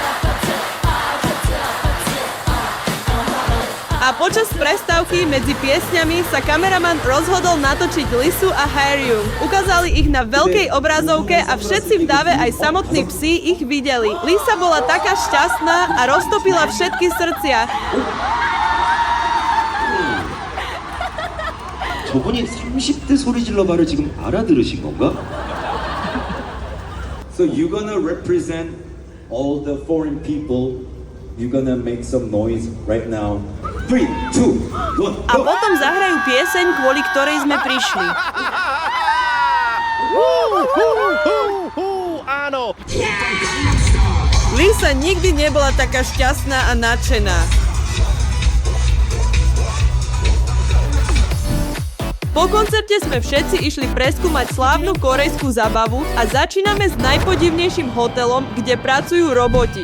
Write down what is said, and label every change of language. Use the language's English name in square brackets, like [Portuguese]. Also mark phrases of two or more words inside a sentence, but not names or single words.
[Slovak] A počas prestávky medzi piesňami sa kameraman rozhodol natočiť Lisu a Haryung. Ukázali ich na veľkej obrazovke a všetci v dave aj samotní psi ich videli. Lisa bola taká šťastná a roztopila všetky srdcia. [Korean] 저분이 30대 소리 질러 말을 지금 알아들으신 건가? [English] So you're gonna represent all the foreign people. You're gonna make some noise right now. 3, 2, 1, [Slovak] A potom zahrajú pieseň, kvôli ktorej sme prišli. Áno! Lisa nikdy nebola taká šťastná a nadšená. Po koncerte sme všetci išli preskúmať slávnu korejskú zábavu a začíname s najpodivnejším hotelom, kde pracujú roboti.